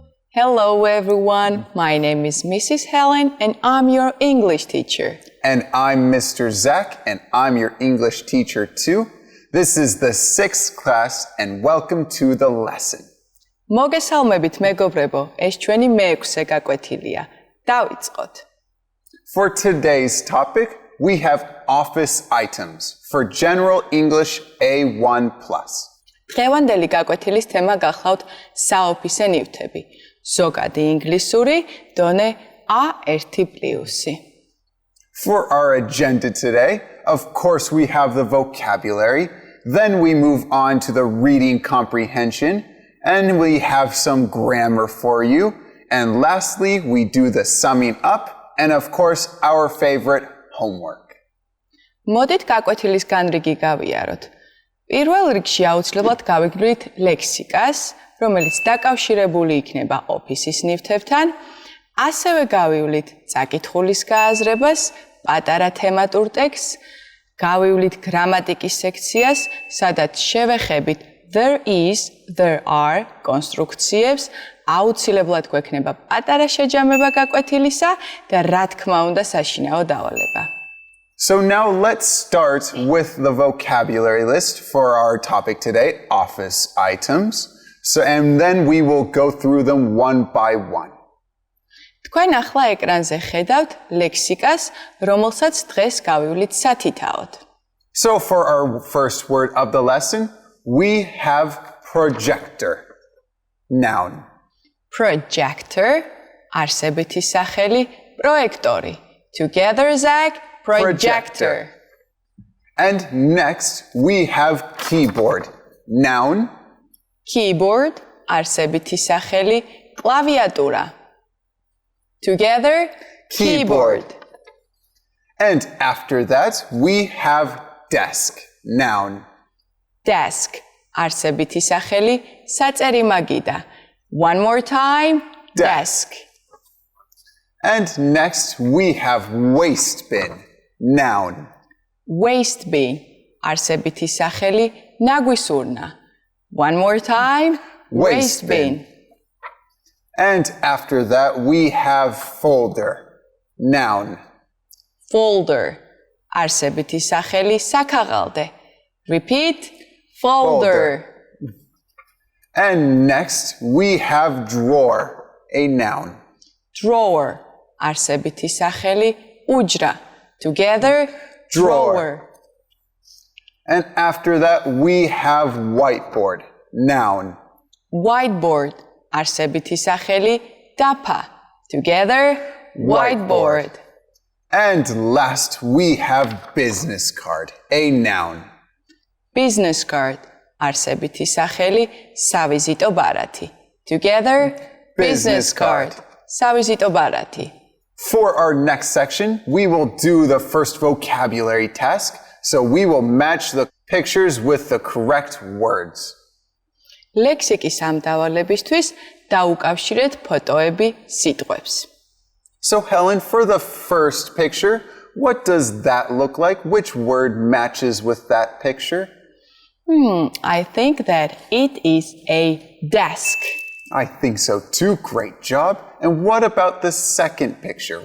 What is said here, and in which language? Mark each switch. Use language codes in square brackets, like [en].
[en] Hello everyone, my name is Mrs. Helen and I'm your English teacher. And I'm Mr. Zach and I'm your English teacher too. This is the 6th class and welcome to the lesson. [ka] მოგესალმებით მეგობრებო, ეს ჩვენი მეექვსე გაკვეთილია. დავიწყოთ. [en] For today's topic, we have office items for General English A1+. [ka] დღევანდელი გაკვეთილის თემა გახლავთ საოფისე ნივთები. ზოგადი ინგლისური დონე A1+. [en] For our agenda today, of course we have the vocabulary, then we move on to the reading comprehension, and we have some grammar for you, and lastly we do the summing up, and of course our favorite homework. [ka] მოდით გაკვეთილის განრიგი გავიაროთ. პირველ რიგში აუცილებლად გავიგრძელოთ ლექსიკას, რომელიც დაკავშირებული იქნება ოფისის ნივთებთან, ასევე გავივლით წაკითხulis გააზრებას, პატარა თემატურ ტექსტს, გავივლით გრამატიკის სექციას, სადაც შევეხებით there is, there are კონსტრუქციებს, აუცილებლად გვექნება პატარა შეჯამება გაკვეთილისა და რა თქმა უნდა საშინაო დავალება. [en] So now let's start with the vocabulary list for our topic today, office items. And then we will go through them one by one. [ka] თქვენ ახლა ეკრანზე ხედავთ ლექსიკას, რომელსაც დღეს გავივლით სათითაოდ. [en] So for our first word of the lesson, we have projector. Noun. [ka] Projector, არსებითი სახელი, პროექტორი. [en] Together, Zach, projector. And next, we have keyboard. Noun. [ka] Keyboard, არსებითი სახელი, კლავიატურა. [en] Together, keyboard. And after that, we have desk. Noun. [ka] Desk, არსებითი სახელი, საწერი მაგიდა. [en] One more time, desk. And next, we have waste bin. Noun. [ka] Waste bin, არსებითი სახელი, ნაგვისურნა. [en] One more time, waste bin. And after that, we have folder. Noun. [ka] Folder, არსებითი სახელი, საქაღალდე. [en] Repeat, folder. And next, we have drawer. A noun. [ka] Drawer, არსებითი სახელი, უჯრა. [en] Together, drawer. And after that, we have whiteboard. Noun. [ka] Whiteboard, არსებითი სახელი, დაფა. [en] Together, whiteboard. And last, we have business card. A noun. [ka] Business card, არსებითი სახელი, სავიზიტო ბარათი. [en] Together, business card. [ka] სავიზიტო ბარათი. [en] For our next section, we will do the first vocabulary task. So we will match the pictures with the correct words. [ka] ლექსიკის ამ დავალებისთვის დაუკავშირეთ ფოტოები სიტყვებს. [en] So Helen, for the first picture, what does that look like? Which word matches with that picture? I think that it is a desk. I think so too. Great job. And what about the second picture?